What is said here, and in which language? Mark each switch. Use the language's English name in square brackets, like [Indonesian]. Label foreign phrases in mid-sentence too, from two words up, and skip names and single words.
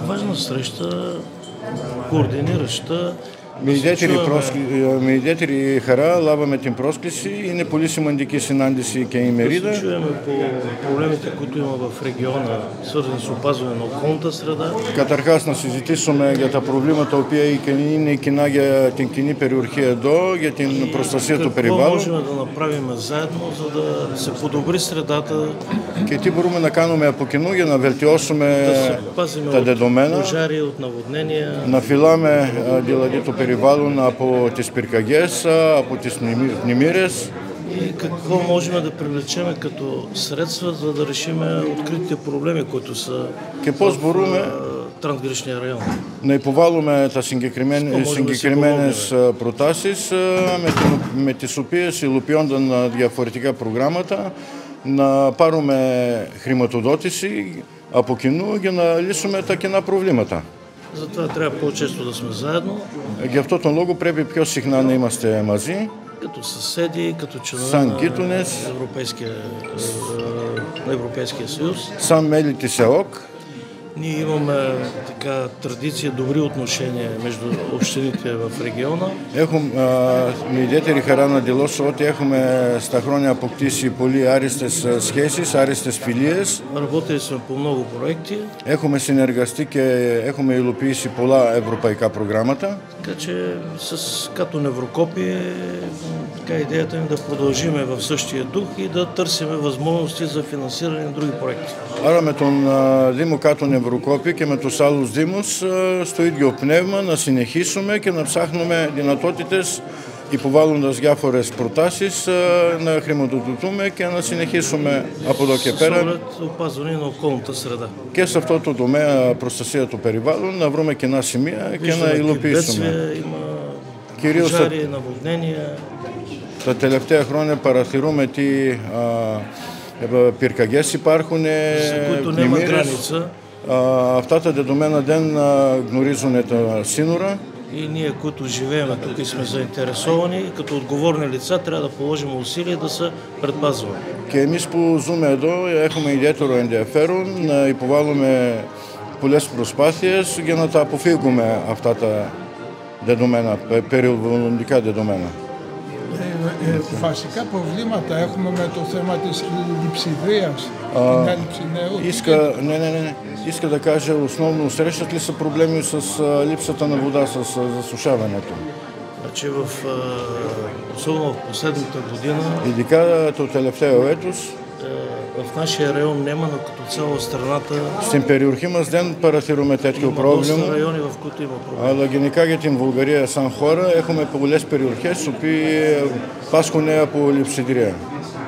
[Bulgarian] организирана среща, координираща. [Greek] Με ιδιαίτερη χαρά λάβαμε την πρόσκληση. Είναι πολύ σημαντική συνάντηση και ημερίδα. [Bulgarian] Да се чуем по проблемите, които има в региона, свързани с опазване на околната среда. [Greek] Καταρχάς να συζητήσουμε για τα προβλήματα τα οποία είναι κοινά για την κοινή περιοχή εδώ, για την προστασία του περιβάλλον. [Bulgarian] Какво можем да направим заедно, за да се подобри средата, [Greek] Και τι μπορούμε να κάνουμε από κοινού για να βελτιώσουμε [Bulgarian] да се пазим [Greek] τα [Bulgarian] от [Greek] δεδομένα, [Bulgarian] пожари, от наводнения. [Greek] να φυλάμε δηλαδή το περιβάλλον από τις πυρκαγιές, από τις πλημμύρες. [Bulgarian] И какво можем да привлечем като средства, за да решим откритите проблеми, които са [Greek] Και πώς μπορούμε [Bulgarian] трансграничния район. [Greek] να υποβάλουμε τα συγκεκριμένες προτάσεις με τις οποίες υλοποιώνταν διαφορετικά προγράμματα να πάρουμε χρηματοδότηση από κοινού για να λύσουμε τα κοινά προβλήματα. [Bulgarian] Затова трябва по-често да сме заедно. [Greek] Γι' αυτό τον λόγο πρέπει πιο συχνά να είμαστε μαζί. [Bulgarian] Като съседи, като [Greek] Σαν [Bulgarian] членове гитунес, на Европейския съюз. [Greek] σαν μέλη της ΕΟΚ. [Bulgarian] Ние имаме така традиция, добри отношения между общините в региона. [Greek] Με ιδιαίτερη χαρά να δηλώσω ότι έχουμε στα χρόνια αποκτήσει πολύ άριστες σχέσεις, άριστες φιλίες. [Bulgarian] Работили сме по много проекти. [Greek] Έχουμε συνεργαστεί και έχουμε υλοποιήσει πολλά ευρωπαϊκά προγράμματα. [Bulgarian] Така че като Неврокопие, така идеята е да продължим в същия дух и да търсим възможности за финансиране на други проекти. [Greek] Άρα με τον Δήμο Κάτω Νευροκόπη και με τους άλλους δήμους στο ίδιο πνεύμα να συνεχίσουμε και να ψάχνουμε δυνατότητες υποβάλλοντας διάφορες προτάσεις να χρηματοδοτούμε και να συνεχίσουμε από εδώ και πέρα και σε αυτό το τομέα προστασία του περιβάλλον να βρούμε κοινά σημεία και να υλοποιήσουμε. Κυρίως τα τελευταία χρόνια παρατηρούμε τι πυρκαγιές υπάρχουν, πλημμύρες. Αυτά τα δεδομένα δεν γνωρίζουν τα σύνορα. [Bulgarian] И ние, които живеем тук и сме заинтересовани, като отговорни лица, трябва да положим усилия да се предпазваме. [Greek] Και εμείς που ζούμε εδώ έχουμε ιδιαίτερο ενδιαφέρον να υποβάλουμε πολλές προσπάθειες για να τα αποφύγουμε αυτά τα δεδομένα, περιβαλλοντικά δεδομένα. Βασικά προβλήματα έχουμε με το θέμα της λειψιδρίας, την έλλειψη νερού. [Bulgarian] Иска да кажа, основно срещат ли са проблеми с липсата на вода, с засушаването? Значи особено в последната година, [Greek] ειδικά το τελευταίο έτος, [Bulgarian] в нашия район няма, но като цяло страната. [Greek] Στην περιοχή μας δεν παρατηρούμε τέτοιο πρόβλημα, αλλά γενικά για την Βουλγαρία σαν χώρα έχουμε πολλές περιοχές που πάσχουν από λειψιδρία.